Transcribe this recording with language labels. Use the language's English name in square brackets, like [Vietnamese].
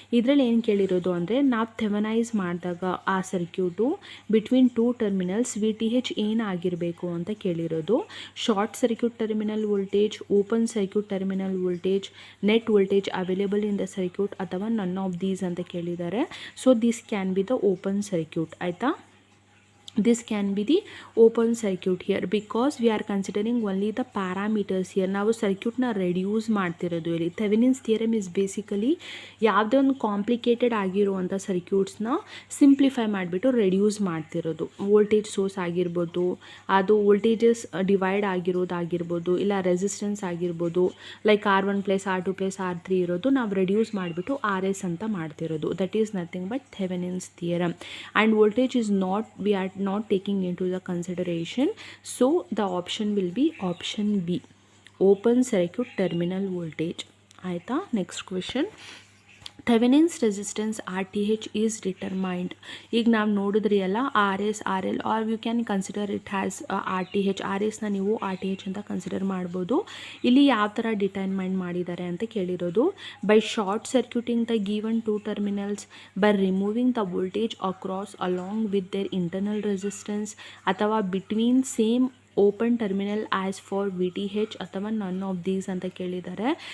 [Kannada] ಇದರಲ್ಲಿ ಏನು ಕೇಳಿರೋದು ಅಂದರೆ ನಾವು ಥೆವೆನೈಸ್ ಮಾಡಿದಾಗ ಆ circuit between two terminals V T H ಏನಾಗಿರಬೇಕು ಅಂತ ಕೇಳಿರೋದು. [English] short circuit terminal voltage, open circuit terminal voltage, net voltage available in the circuit ಅಥವಾ none of these [Kannada] ಅಂತ ಕೇಳಿದ್ದಾರೆ. [English] so this can be the open circuit [Kannada] ಆಯಿತಾ. [English] this can be the open circuit here because we are considering only the parameters here. [Kannada] ನಾವು ಸರ್ಕ್ಯೂಟ್ನ reduce ಮಾಡ್ತಿರೋದು ಇಲ್ಲಿ. [English] Thevenin's theorem is basically [Kannada] ಯಾವುದೇ ಒಂದು ಕಾಂಪ್ಲಿಕೇಟೆಡ್ ಆಗಿರುವಂಥ ಸರ್ಕ್ಯೂಟ್ಸ್ನ ಸಿಂಪ್ಲಿಫೈ ಮಾಡಿಬಿಟ್ಟು ರೆಡ್ಯೂಸ್ ಮಾಡ್ತಿರೋದು. ವೋಲ್ಟೇಜ್ ಸೋರ್ಸ್ ಆಗಿರ್ಬೋದು, ಅದು ವೋಲ್ಟೇಜಸ್ ಡಿವೈಡ್ ಆಗಿರೋದಾಗಿರ್ಬೋದು, ಇಲ್ಲ ರೆಸಿಸ್ಟೆನ್ಸ್ ಆಗಿರ್ಬೋದು, ಲೈಕ್ R1 + R2 + R3 ಇರೋದು ನಾವು ರೆಡ್ಯೂಸ್ ಮಾಡಿಬಿಟ್ಟು ಆರ್ ಎಸ್ ಅಂತ ಮಾಡ್ತಿರೋದು. [English] That is nothing but Thevenin's theorem. And voltage is not, we are not taking into the consideration, so the option will be option B, open circuit terminal voltage [Kannada] ಆಯಿತಾ. [English] Next question, Thevenin's resistance R T H is determined. [Kannada] ಈಗ ನಾವು ನೋಡಿದ್ರಿ ಅಲ್ಲ [English] R S R L R you can consider it has R T H. [Kannada] R ಎಸ್ನ ನೀವು R T H ಅಂತ consider ಮಾಡ್ಬೋದು. ಇಲ್ಲಿ ಯಾವ ಥರ ಡಿಟರ್ಮೈನ್ ಮಾಡಿದ್ದಾರೆ ಅಂತ ಕೇಳಿರೋದು, [English] by short circuiting the given two terminals, by removing the voltage across along with their internal resistance, ಅಥವಾ between same open terminal as far V T H ಅಥವಾ none of these [Kannada] ಅಂತ ಕೇಳಿದ್ದಾರೆ.